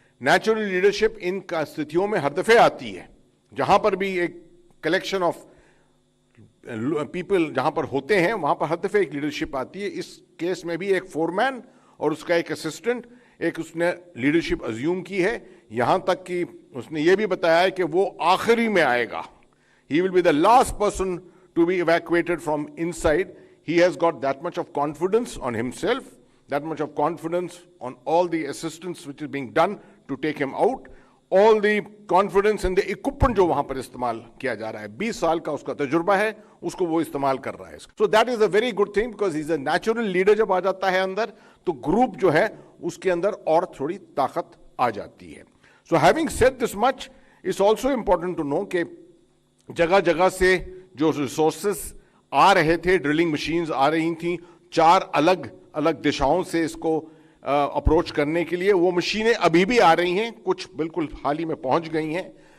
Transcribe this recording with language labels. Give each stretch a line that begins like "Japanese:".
Hindi: Natural leadership in स्थितियों में हर दफे आती है, जहां पर भी एक कलेक्शन ऑफ पीपल जहां पर होते हैं वहां पर हर दफे एक लीडरशिप आती है। इस केस में भी एक फोरमैन और उसका एक असिस्टेंट, एक उसने लीडरशिप अज्यूम की है, यहां तक कि उसने ये भी बताया है कि वो आखिरी में आएगा।
English: He will be the last person to be evacuated from inside. He has got that much of confidence on himself, that much of confidence on all the assistance which is being done to take him out, all the confidence in the equipment
Hindi: जो वहां पर इस्तेमाल किया जा रहा है। 20 साल का उसका तजुर्बा है, उसको वो इस्तेमाल कर रहा है।
English: So that is a very good thing because he's a natural leader।
Hindi: जब आ जाता है अंदर तो ग्रुप जो है उसके अंदर और थोड़ी ताकत आ जाती है।
English: So having said this much, it's also important to know
Hindi: कि जगह जगह से जो रिसोर्सेस आ रहे थे, ड्रिलिंग मशीन्स आ रही थी 4 अलग अलग दिशाओं से इसको अप्रोच करने के लिए, वो मशीनें अभी भी आ रही हैं, कुछ बिल्कुल हाल ही में पहुंच गई हैं।